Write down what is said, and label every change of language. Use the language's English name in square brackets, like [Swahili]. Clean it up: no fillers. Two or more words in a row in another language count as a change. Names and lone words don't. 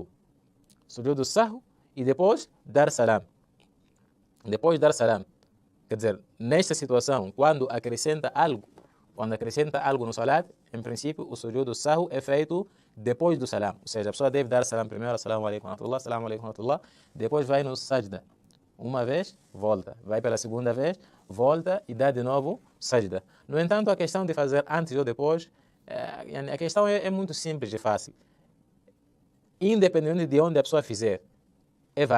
[Arabic] سجود السهو [Portuguese] e depois dar salam. Depois dar salam. Quer dizer, nesta situação, quando acrescenta algo no salat, em princípio, o [Arabic] سجود السهو [Portuguese] é feito depois do salam. Ou seja, a pessoa deve dar salam primeiro, [Arabic] السلام عليكم ورحمة الله، السلام عليكم ورحمة الله, [Portuguese] depois vai no sajda. Uma vez, volta. Vai pela segunda vez, volta e dá de novo sajda. No entanto, a questão de fazer antes ou depois, a questão é muito simples e fácil. Independente de onde a pessoa fizer, é válido.